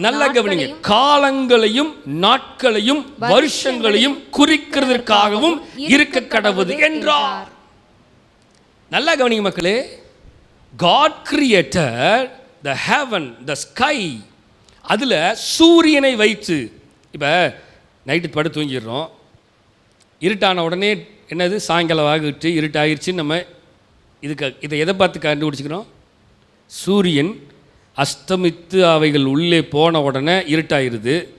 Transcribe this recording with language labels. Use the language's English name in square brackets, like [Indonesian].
[Tamil] நல்ல கவனிங்க, காலங்களையும் நாட்களையும் வருஷங்களையும் குறிக்கிறதற்காகவும் இருக்க கடவுது என்றார். நல்லா கவனிங்க மக்களே. [English] God created the heaven, the sky. [Tamil] அதில் சூரியனை வைத்து, இப்போ நைட்டு படுத்து தூங்கிடுறோம், இருட்டான உடனே என்னது, சாயங்காலம் ஆகிட்டு இருட்டாகிடுச்சு. நம்ம இதை எதை பார்த்து கண்டுபிடிச்சிக்கிறோம்? சூரியன் அஸ்தமித்து அவைகள் உள்ளே போன உடனே இருட்டாயிருது.